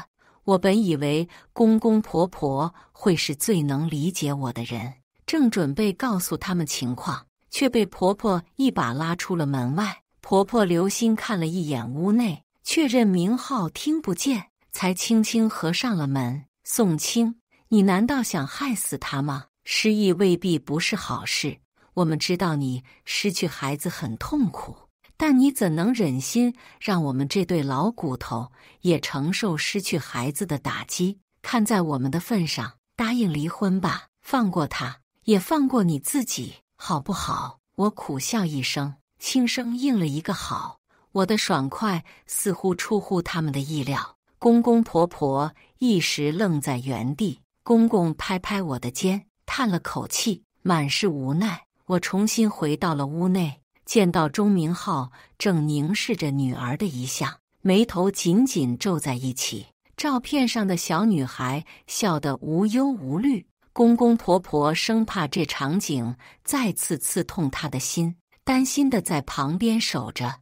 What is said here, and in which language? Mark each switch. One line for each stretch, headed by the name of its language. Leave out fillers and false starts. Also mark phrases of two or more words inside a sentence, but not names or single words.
Chinese: 我本以為公公婆婆會是最能理解我的人，正準備告訴他們情況，卻被婆婆一把拉出了門外。婆婆留心看了一眼屋內，確認明浩聽不見，才輕輕合上了門。宋清，你難道想害死他嗎？失憶未必不是好事。我們知道你失去孩子很痛苦，但你怎能忍心讓我們這對老骨頭也承受失去孩子的打擊？看在我們的份上，答應離婚吧，放過他，也放過你自己，好不好？我苦笑一聲，輕聲應了一個好。我的爽快似乎出乎他們的意料。公公婆婆一時愣在原地。公公拍拍我的肩，嘆了口氣，滿是無奈。我重新回到了屋內，見到鐘明浩正凝視着女兒的遺像，眉頭緊緊皺在一起。照片上的小女孩笑得無憂無慮。公公婆婆生怕這場景再次刺痛他的心，擔心地在旁邊守着。